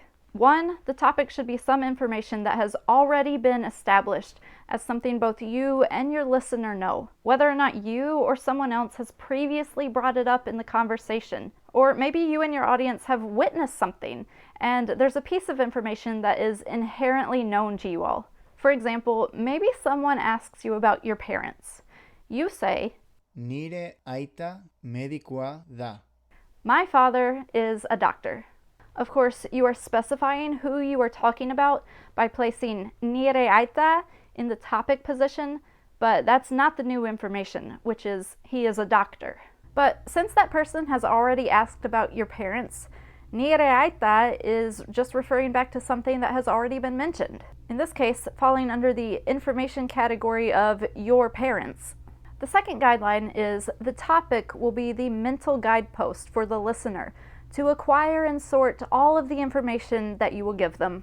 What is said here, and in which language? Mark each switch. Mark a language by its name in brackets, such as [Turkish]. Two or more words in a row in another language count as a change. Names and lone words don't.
[English] One, the topic should be some information that has already been established as something both you and your listener know, whether or not you or someone else has previously brought it up in the conversation. Or maybe you and your audience have witnessed something, and there's a piece of information that is inherently known to you all. For example, maybe someone asks you about your parents. You say, [Basque] Nire aita medikua da. [English] My father is a doctor. Of course, you are specifying who you are talking about by placing [Basque] nire aita [English] in the topic position, but that's not the new information, which is he is a doctor. But since that person has already asked about your parents, [Basque] nire aita [English] is just referring back to something that has already been mentioned. In this case, falling under the information category of your parents. The second guideline is the topic will be the mental guidepost for the listener to acquire and sort all of the information that you will give them.